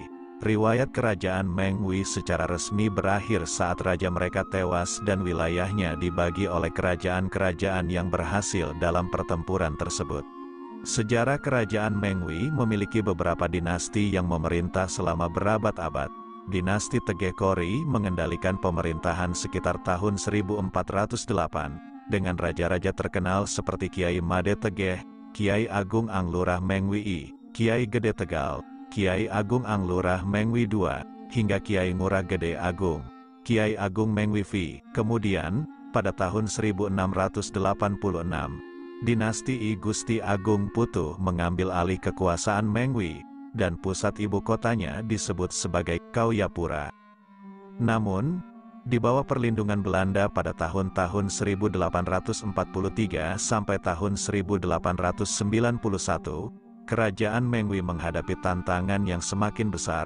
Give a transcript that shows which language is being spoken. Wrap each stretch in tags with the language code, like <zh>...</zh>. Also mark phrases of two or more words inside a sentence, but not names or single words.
<id>Riwayat kerajaan Mengwi secara resmi berakhir saat raja mereka tewas dan wilayahnya dibagi oleh kerajaan-kerajaan yang berhasil dalam pertempuran tersebut. Sejarah kerajaan Mengwi memiliki beberapa dinasti yang memerintah selama berabad-abad. Dinasti Tegeh Kori mengendalikan pemerintahan sekitar tahun 1408, dengan raja-raja terkenal seperti Kiai Made Tegeh, Kiai Agung Anglurah Mengwi I, Kiai Gede Tegal, Kiai Agung Anglurah Mengwi II, hingga Kiai Ngurah Gede Agung, Kiai Agung Mengwi V. Kemudian, pada tahun 1686, dinasti I Gusti Agung Putu mengambil alih kekuasaan Mengwi, dan pusat ibu kotanya disebut sebagai Kauyapura. Namun, di bawah perlindungan Belanda pada tahun-tahun 1843 sampai tahun 1891, kerajaan Mengwi menghadapi tantangan yang semakin besar.</id>